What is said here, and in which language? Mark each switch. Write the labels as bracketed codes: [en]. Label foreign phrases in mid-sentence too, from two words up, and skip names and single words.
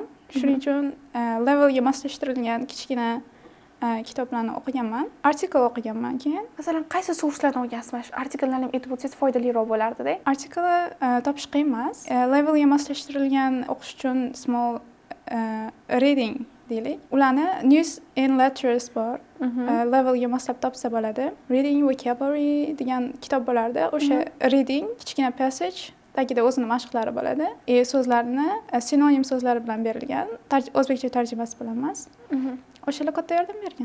[uz] Shuning uchun levelga moslashtirilgan kichkina kitoblarni o'qiganman. Artikl o'qiganman keyin. Masalan, qaysi so'rslardan o'qigansiz? Artikllarni ham aytib o'tsangiz foydaliroq bo'lardi-da. Artiklni topish qiyin emas. Levelga moslashtirilgan o'qish uchun [en] small reading [uz] deylik. Ularni [en] news and letters [uz] bor. Levelga moslab topsa bo'ladi. [en] Reading vocabulary [uz] degan kitob bo'lardi. O'sha reading kichkina passage tagida o'zini mashqlari bo'ladi. So'zlarni sinonim so'zlari bilan berilgan. O'zbekcha tarjimasi bilan emas. O'shalar katta yordam bergan.